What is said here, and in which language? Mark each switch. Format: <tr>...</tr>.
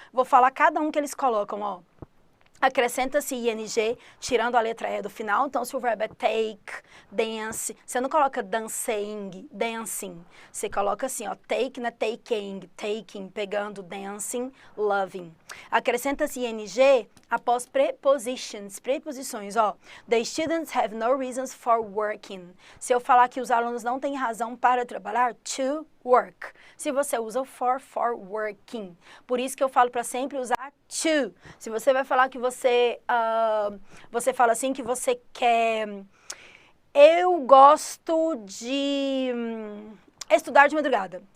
<pt>Vou falar cada um que eles colocam, ó. Acrescenta-se ing, tirando a letra E do final. Então, se o verbo é take, dance, você não coloca dancing, dancing. Você coloca assim, ó, take, né, taking, pegando, dancing, loving. Acrescenta-se ing após preposições, ó.</pt> <en>The students have no reasons for working.</en> <pt>Se eu falar que os alunos não têm razão para trabalhar, to work. Se você usa o</pt> <en>for working.</en> <pt>Por isso que eu falo para sempre usar to. Se você vai falar que você fala assim que você quer, eu gosto de estudar de madrugada.</pt>